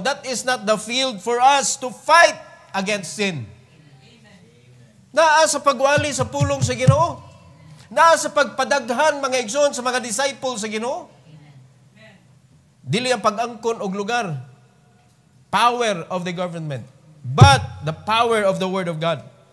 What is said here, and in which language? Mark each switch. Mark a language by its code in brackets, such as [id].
[en] That is not the field for us to fight against sin. [ceb] Naa sa pagwali sa pulong sa Ginoo. Naa sa pagpadaghan mga igsoon sa mga disciples sa Ginoo. Dili ang pag-angkon og lugar. [en] Power of the government. But the power of the Word of God.